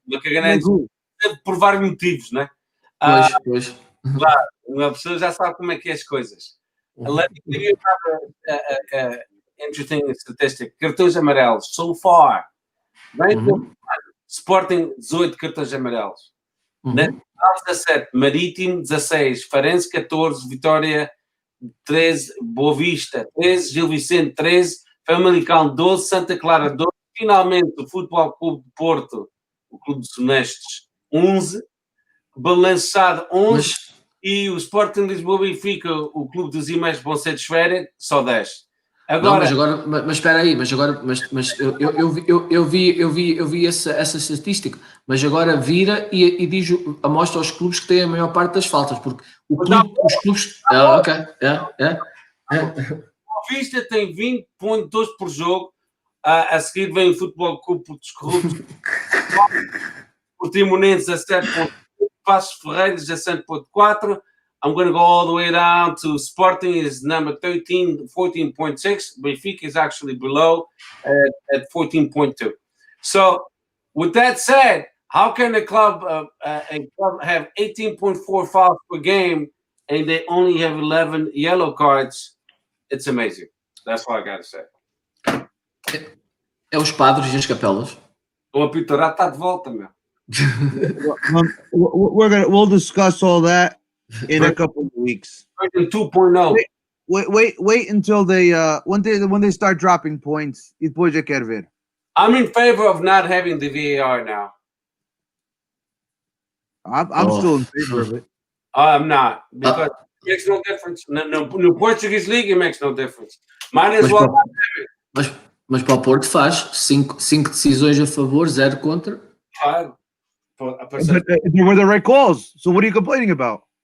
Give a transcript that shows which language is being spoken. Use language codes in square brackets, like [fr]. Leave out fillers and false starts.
[pt] Uma caganeira por vários motivos, né? Pois. Claro, uma pessoa já sabe como é que é as coisas. [en] Let me give you another interesting statistic. [pt] Cartões amarelos. [en] So far, [pt] Sporting 18 cartões amarelos. Nacional 17, Marítimo 16, Farense 14, Vitória 13, Boa Vista 13, Gil Vicente 13, Famalicão 12, Santa Clara 12, finalmente o Futebol Clube de Porto, o Clube dos Honestos, 11, Balançado 11 e o Sporting Lisboa e Benfica, o Clube dos e-mails vão ser de férias, só 10. Agora, mas espera aí, mas eu vi essa estatística, mas agora vira e diz, mostra aos clubes que têm a maior parte das faltas, porque os clubes. O Vista tem 20.2 por jogo, a seguir vem o Futebol Clube dos Corruptos, o Timonense a 7.8, Passos Ferreira 17.4. [en] I'm going to go all the way down to Sporting is number 13, 14.6. Benfica is actually below at 14.2. So, with that said, how can a club have 18.4 fouls per game and they only have 11 yellow cards? It's amazing. That's all I got to say. [pt] É os padres e as capelas. O apitorato está de volta, meu. [en] We'll discuss all that in a couple of weeks. 2.0. Wait until they when they start dropping points. [pt] E depois eu quero ver. [en] I'm in favor of not having the VAR now. I'm still in favor of it. I'm not, because it makes no difference. No Portuguese League, it makes no difference. Might as well not have it. [pt] Mas para o Porto faz 5 decisões a favor, 0 contra. Claro. [en] But they were the right calls. So what are you complaining about?